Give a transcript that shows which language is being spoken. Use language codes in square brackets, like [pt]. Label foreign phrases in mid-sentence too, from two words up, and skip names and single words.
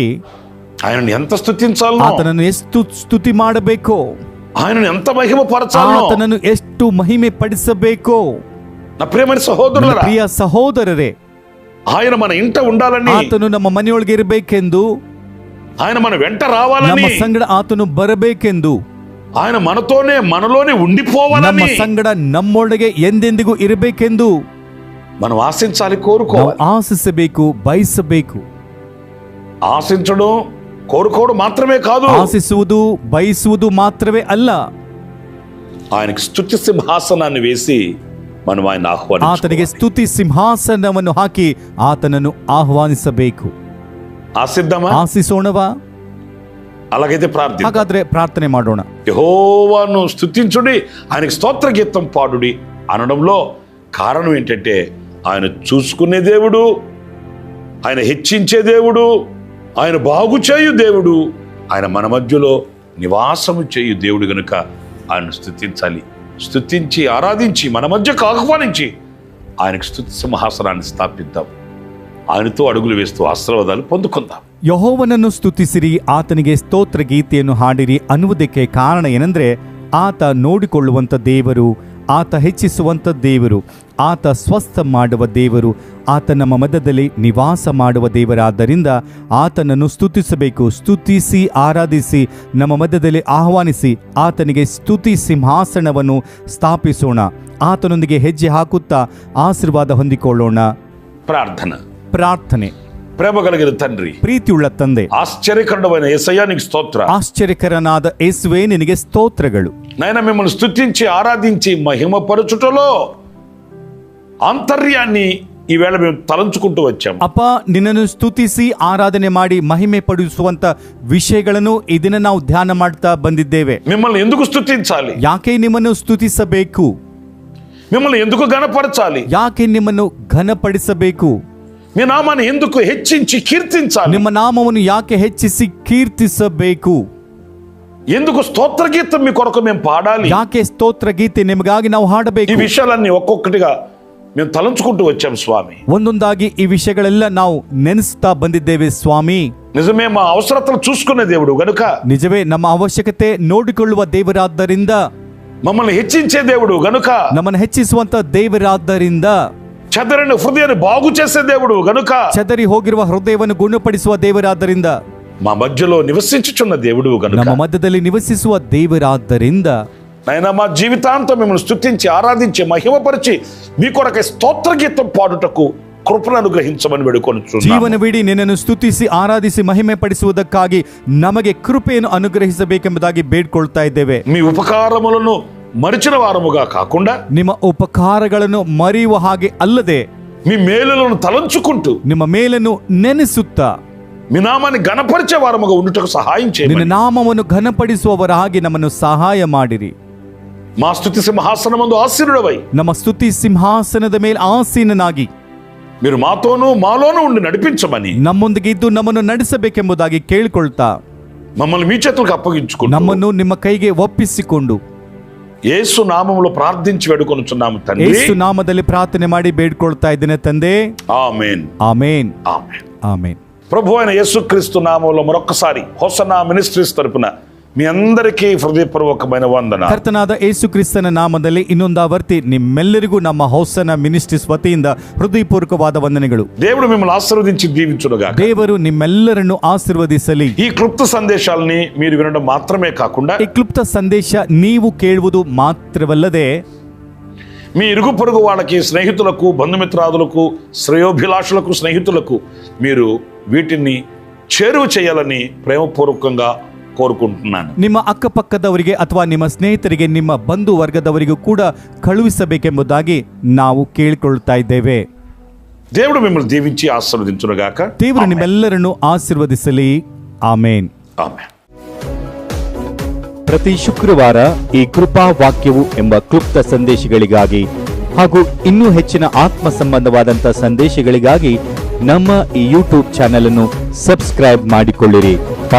[te] ఆయనను ఎంత స్తుతించాలనో, [kn] ಆತನನ್ನು ಎಷ್ಟು ಸ್ತುತಿ ಮಾಡಬೇಕೋ, [te] ఆయనను ఎంత మహిమపరచాలనో, [kn] ಆತನನ್ನು ಎಷ್ಟು ಮಹಿಮೆ ಪಡಿಸಬೇಕೋ. [te] నా ప్రియమైన [kn] ನನ್ನ [te] సహోదరులారా, [kn] ಪ್ರಿಯ ಸಹೋದರರೇ, [te] ఆయన మన ఇంట ఉండాలని, [kn] ಆತನು ನಮ್ಮ ಮನೆಯೊಳಗೆ ಇರಬೇಕೆಂದು, [te] ఆయన మన వెంట [kn] ನಮ್ಮ [te] రావాలని, [kn] ಸಂಗಡ ಆತನು ಬರಬೇಕೆಂದು, [te] ఆయన మనలోనే [kn] ನಮ್ಮ [te] ఉండిపోవాలని [kn] ಸಂಗಡ ನಮ್ಮೊಳಗೆ ಎಂದೆಂದಿಗೂ ಇರಬೇಕೆಂದು [te] మనం ఆశించాలి, [kn] ನಾವು [te] కోరుకోవాలి. [kn] ಆಶಿಸಬೇಕು, ಬಯಸಬೇಕು. [te] ఆశించడం కోరుకోవడం మాత్రమే కాదు, [kn] ಆಶಿಸುವುದು ಬಯಸುವುದು ಮಾತ್ರವೇ ಅಲ್ಲ, [te] ఆయనకి స్తుతి సింహాసనాన్ని వేసి మనం ఆయన [kn] ಆತನಿಗೆ [te] ఆహ్వానించాలి. [kn] ಸ್ತುತಿ ಸಿಂಹಾಸನವನ್ನು ಹಾಕಿ ಆತನನ್ನು ಆಹ್ವಾನಿಸಬೇಕು. [te] ఆశిద్దామా? [kn] ಆಶಿಸೋಣವಾ? [te] అలాగైతే ప్రార్థన. [kn] ಹಾಗಾದ್ರೆ ಪ್ರಾರ್ಥನೆ ಮಾಡೋಣ. [te] యెహోవాను స్తుతించుడి, ఆయనకి స్తోత్ర గీతం పాడుడి అనడంలో కారణం ఏంటంటే ఆయన చూసుకునే దేవుడు, ఆయన హెచ్చించే దేవుడు, ఆయన బాగు చేయు దేవుడు, ఆయన మన మధ్యలో నివాసము చేయు దేవుడు గనుక ఆయనను స్తుతించాలి. స్తుతించి ఆరాధించి మన మధ్యకు ఆహ్వానించి ఆయనకు స్తుతి సింహాసనాన్ని స్థాపిద్దాం. ఆయనతో అడుగులు వేస్తూ ఆశీర్వాదాలు పొందుకుందాం. [kn] ಯೆಹೋವನನ್ನು ಸ್ತುತಿಸಿರಿ, ಆತನಿಗೆ ಸ್ತೋತ್ರ ಗೀತೆಯನ್ನು ಹಾಡಿರಿ ಅನ್ನುವುದಕ್ಕೆ ಕಾರಣ ಏನೆಂದ್ರೆ ಆತ ನೋಡಿಕೊಳ್ಳುವಂಥ ದೇವರು, ಆತ ಹೆಚ್ಚಿಸುವಂಥ ದೇವರು, ಆತ ಸ್ವಸ್ಥ ಮಾಡುವ ದೇವರು, ಆತ ನಮ್ಮ ಮಧ್ಯದಲ್ಲಿ ನಿವಾಸ ಮಾಡುವ ದೇವರಾದ್ದರಿಂದ ಆತನನ್ನು ಸ್ತುತಿಸಬೇಕು. ಸ್ತುತಿಸಿ ಆರಾಧಿಸಿ ನಮ್ಮ ಮಧ್ಯದಲ್ಲಿ ಆಹ್ವಾನಿಸಿ ಆತನಿಗೆ ಸ್ತುತಿ ಸಿಂಹಾಸನವನ್ನು ಸ್ಥಾಪಿಸೋಣ. ಆತನೊಂದಿಗೆ ಹೆಜ್ಜೆ ಹಾಕುತ್ತಾ ಆಶೀರ್ವಾದ ಹೊಂದಿಕೊಳ್ಳೋಣ. ಪ್ರಾರ್ಥನೆ. [te] ప్రేమ కలిగిన తండ్రి, [kn] ಪ್ರೀತಿಯುಳ್ಳ ತಂದೆ, [te] ఆశ్చర్యకరుడమైన యేసయ్యా నీకు స్తోత్ర. [kn] ಆಶ್ಚರ್ಯಕರನಾದ ಯೇಸುವೇ ನಿನಗೆ ಸ್ತೋತ್ರಗಳು. [te] నాయన మిమ్మల్ని స్తుతించి ఆరాధించి మహిమపరచుటలో ఆంతర్యాన్ని ఈవేళ మేము తలంచుకుంటూ వచ్చాం. [kn] ಅಪ್ಪ, ನಿನ್ನನ್ನು ಸ್ತುತಿಸಿ ಆರಾಧನೆ ಮಾಡಿ ಮಹಿಮೆ ಪಡಿಸುವಂತ ವಿಷಯಗಳನ್ನು ಈ ದಿನ ನಾವು ಧ್ಯಾನ ಮಾಡ್ತಾ ಬಂದಿದ್ದೇವೆ. [te] మిమ్మల్ని ఎందుకు స్తుతించాలి? [kn] ಯಾಕೆ ನಿಮ್ಮನ್ನು ಸ್ತುತಿಸಬೇಕು? [te] మిమ్మల్ని ఎందుకు గణపరచాలి? [kn] ಯಾಕೆ ನಿಮ್ಮನ್ನು ಘನಪಡಿಸಬೇಕು? [te] మీ నామాన్ని ఎందుకు హెచ్చించి కీర్తించాలి? [kn] ನಿಮ್ಮ ನಾಮವನ್ನು ಯಾಕೆ ಹೆಚ್ಚಿಸಿ ಕೀರ್ತಿಸಬೇಕು? [te] ఎందుకు స్తోత్ర గీతం మీ కొరకు మేము పాడాలి? [kn] ಯಾಕೆ ಸ್ತೋತ್ರ ಗೀತೆ ನಿಮಗಾಗಿ ನಾವು [te] ఈ [kn] ಹಾಡಬೇಕು? [te] విషయాలన్నీ ఒక్కొక్కటిగా మేము తలంచుకుంటూ వచ్చాం స్వామి. [kn] ಒಂದೊಂದಾಗಿ ಈ ವಿಷಯಗಳೆಲ್ಲ ನಾವು ನೆನೆಸ್ತಾ ಬಂದಿದ್ದೇವೆ ಸ್ವಾಮಿ. [te] నిజమే, మా అవసరతలు చూసుకునే దేవుడు గనుక, [kn] ನಿಜವೇ ನಮ್ಮ ಅವಶ್ಯಕತೆ ನೋಡಿಕೊಳ್ಳುವ ದೇವರಾದ್ದರಿಂದ, [te] మమ్మల్ని హెచ్చించే దేవుడు గనుక, [kn] ನಮ್ಮನ್ನು ಹೆಚ್ಚಿಸುವಂತ ದೇವರಾದ್ದರಿಂದ, [te] చెదరని హృదయాన్ని బాగు చేసే దేవుడు గనుక, [kn] ಚದರಿ ಹೋಗಿರುವ ಹೃದಯವನ್ನು ಗುಣಪಡಿಸುವ ದೇವರಾದ್ದರಿಂದ, [te] మా మధ్యలో నివసించుచున్న దేవుడు గనుక, [kn] ನಮ್ಮ ಮಧ್ಯದಲ್ಲಿ ನಿವಸಿಸುವ ದೇವರಾದ್ದರಿಂದ [te] నాయనా మా జీవితాంతం మిమ్మల్ని స్తుతించి ఆరాధించి మహిమపరిచి మీ కొరకై స్తోత్ర గీతం పాడుటకు కృపను అనుగ్రహించమని వేడుకొనుచున్నాము. [kn] ಜೀವನವಿಡೀ ನಿನ್ನನ್ನು ಸ್ತುತಿಸಿ ಆರಾಧಿಸಿ ಮಹಿಮೆ ಪಡಿಸುವುದಕ್ಕಾಗಿ ನಮಗೆ ಕೃಪೆಯನ್ನು ಅನುಗ್ರಹಿಸಬೇಕೆಂಬುದಾಗಿ ಬೇಡ್ಕೊಳ್ತಾ ಇದ್ದೇವೆ. [te] మీ ఉపకారములను మరిచిన వారముగా కాకుండా, [kn] ನಿಮ್ಮ ಉಪಕಾರಗಳನ್ನು ಮರೆಯುವ ಹಾಗೆ ಅಲ್ಲದೆ, [te] మీ మేలులను తలంచుకుంటూ [kn] ನಿಮ್ಮ ಮೇಲನ್ನು ನೆನೆಸುತ್ತಾ [te] మీ నామాన్ని గణపరిచే వారముగా ఉండుటకు సహాయం [kn] ನಿನ್ನ [te] చేయండి. [kn] ನಾಮವನ್ನು ಘನಪಡಿಸುವವರ ಹಾಗೆ ನಮ್ಮನ್ನು ಸಹಾಯ ಮಾಡಿರಿ. [te] మా స్తుతి సింహాసనమందు ఆసీనుడవై [kn] ನಮ್ಮ ಸ್ತುತಿ ಸಿಂಹಾಸನದ ಮೇಲೆ ಆಸೀನನಾಗಿ [te] మీరు మాలోనూ ఉండి నడిపించమని [kn] ನಮ್ಮೊಂದಿಗೆ ಇದ್ದು ನಮ್ಮನ್ನು ನಡೆಸಬೇಕೆಂಬುದಾಗಿ ಕೇಳಿಕೊಳ್ತಾ [te] మమ్మల్ని మీ చేతులకు అప్పగించుకుంటూ [kn] ನಮ್ಮನ್ನು ನಿಮ್ಮ ಕೈಗೆ ಒಪ್ಪಿಸಿಕೊಂಡು [te] యేసు నామములో ప్రార్థించి వేడుకొనుచున్నాము తండ్రి. [kn] ಯೇಸು ನಾಮದಲ್ಲಿ ಪ್ರಾರ್ಥನೆ ಮಾಡಿ ಬೇಡ್ಕೊಳ್ತಾ ಇದ್ದೇನೆ ತಂದೆ. [te] ఆమేన్. [kn] ಆಮೇನ್, [te] ఆమేన్. [kn] ಆಮೇನ್. [te] ప్రభు అయిన యేసుక్రీస్తు నామములో మరొకసారి హోసన్నా మినిస్ట్రీస్ తరపున మీ అందరికీ హృదయపూర్వకమైన వందన. [kn] ಕರ್ತನಾದ ಯೇಸು ಕ್ರಿಸ್ತನ ನಾಮದಲ್ಲಿ ಇನ್ನೊಂದಾವರ್ತಿ ನಿಮ್ಮೆಲ್ಲರಿಗೂ ನಮ್ಮ ಹೋಸನ ಮಿನಿಸ್ಟ್ರೀಸ್ ವತಿಯಿಂದ ಹೃದಯಪೂರ್ವಕವಾದ ವಂದನೆಗಳು. [te] దేవుడు మిమ్మల్ని ఆశీర్వదించి దీవించునుగా. [kn] ದೇವರು ನಿಮ್ಮೆಲ್ಲರನ್ನು ಆಶೀರ್ವದಿಸಲಿ. [te] ఈ క్లుప్త సందేశాలని మీరు వినడం మాత్రమే కాకుండా, [kn] ಈ ಕ್ಲುಪ್ತ ಸಂದೇಶ ನೀವು ಕೇಳುವುದು ಮಾತ್ರವಲ್ಲದೆ [te] మీ ఇరుగు పొరుగు వాళ్ళకి, స్నేహితులకు, బంధుమిత్రాదులకు, శ్రేయోభిలాషులకు, స్నేహితులకు మీరు వీటిని చేరువ చేయాలని ప్రేమపూర్వకంగా ಕೋರ್ಕೊಂటున్నాను. [kn] ನಿಮ್ಮ ಅಕ್ಕಪಕ್ಕದವರಿಗೆ ಅಥವಾ ನಿಮ್ಮ ಸ್ನೇಹಿತರಿಗೆ, ನಿಮ್ಮ ಬಂಧು ವರ್ಗದವರಿಗೂ ಕೂಡ ಕಳುಹಿಸಬೇಕೆಂಬುದಾಗಿ ನಾವು ಕೇಳಿಕೊಳ್ಳುತ್ತಾ ಇದ್ದೇವೆ. [te] దేవుడు మిమ్మల్ని దీవించి ఆశీర్వదించునుగాక. [kn] ದೇವರು ನಿಮ್ಮೆಲ್ಲರನ್ನು ಆಶೀರ್ವದಿಸಲಿ. ಆಮೇನ್. ಆಮೆನ್. ಪ್ರತಿ ಶುಕ್ರವಾರ ಈ ಕೃಪಾ ವಾಕ್ಯವು ಎಂಬ ಕ್ಲುಪ್ತ ಸಂದೇಶಗಳಿಗಾಗಿ ಹಾಗೂ ಇನ್ನೂ ಹೆಚ್ಚಿನ ಆತ್ಮ ಸಂಬಂಧವಾದಂಥ ಸಂದೇಶಗಳಿಗಾಗಿ ನಮ್ಮ ಈ ಯೂಟ್ಯೂಬ್ ಚಾನೆಲ್ ಅನ್ನು ಸಬ್ಸ್ಕ್ರೈಬ್ ಮಾಡಿಕೊಳ್ಳಿರಿ.